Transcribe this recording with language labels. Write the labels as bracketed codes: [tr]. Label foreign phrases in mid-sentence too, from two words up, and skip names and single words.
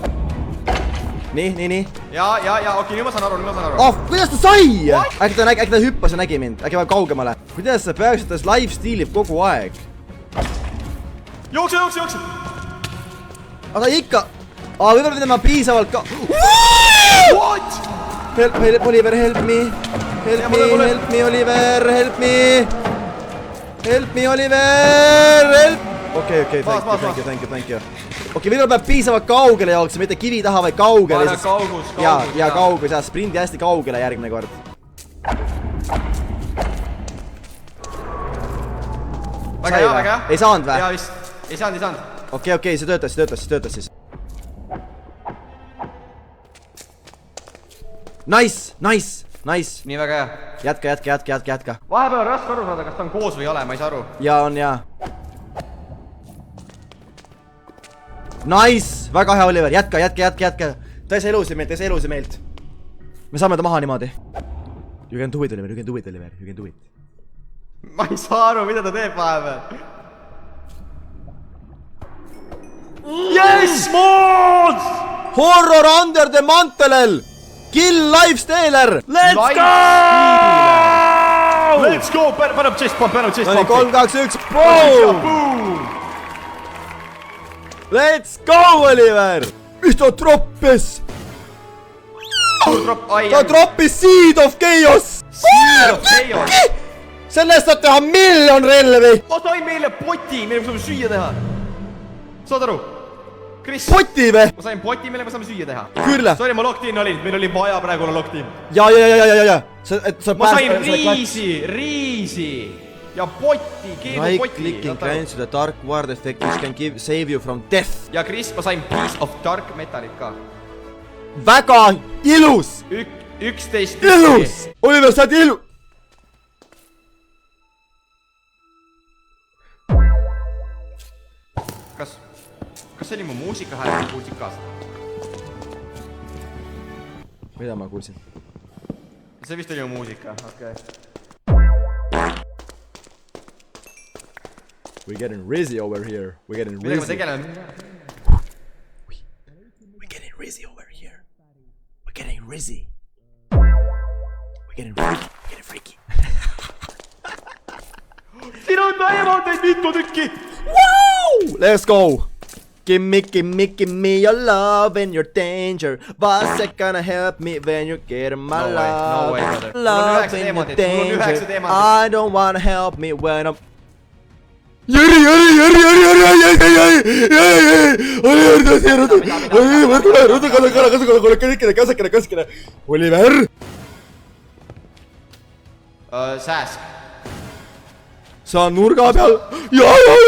[et] Nii. Ja, okei, nüüd ma saan aru. Kuidas ta sai? Äkki ta hüppas ja nägi mind, äkki väga kaugemale. Kuidas sa peaksid tas lifestealib kogu aeg? Jookse! Aga ta ikka... võib-olla pidama piisavalt ka... [en] What? Help, Oliver, help me, Oliver, help me, Oliver, help! Okei, thank you. [et] Okei, võib-olla peab piisavalt kaugele jooksma, mitte kivi taha, vaid kaugele. Kaugus. Ja kaugus, ja sprindi hästi kaugele järgmine kord. Väga hea. Ei saanud või? Jaa vist, ei saanud. Okei, see töötas siis. Nice. Nii väga hea. Jätka. Vahepeal on raske aru saada, kas ta on koos või ei ole, ma ei saa aru. Ja on. Nice, väga hea, Oliver, jätka. Ta ei saa elusi meilt. Me saame ta maha niimoodi. [en] You can do it, Oliver, you can do it. [et] Ma ei saa aru, mida ta teeb vahepeal. [en] Yes, mods! Horror under the mantelel! Kill lifestealer! Let's go! Paneb chest pump. 3, 2, 1, boom! Let's go, Oliver! [et] Mis ta troppis? Ta troppis Seed of Chaos! Sellest saab teha miljon relvi! Ma sain meile poti, meile saame süüa teha. Saad aru? Chris, poti või? Ma sain poti, meile saame süüa teha. Küll. Sorry, ma [en] locked in [et] olin, meil oli vaja praegu olla [en] locked in. [et] Ja. Ma sain riisi ja poti, keedu right poti. [en] clicking grants you the dark ward effect which can save you from death. [et] Ja Chris, ma sain [en] piece of dark metalit [et] ka. Väga ilus! 11 ilus! Oliver, sa oled ilus! Kas see oli mu muusika hääl muusikast? Mida ma kuulsin? See vist oli mu muusika, okei. [en] We're getting rizzy over here. We're getting rizzy over here. We're getting freaky. [et] Siin on diamondeid mitu tükki! [en] Woo! Let's go! Give me your love in your danger. What's it gonna help me when you get my love? No way, brother. Love in your danger. I don't wanna help me when I'm... Oliver! [et] Sääsk. Sa on nurga peal. Ja.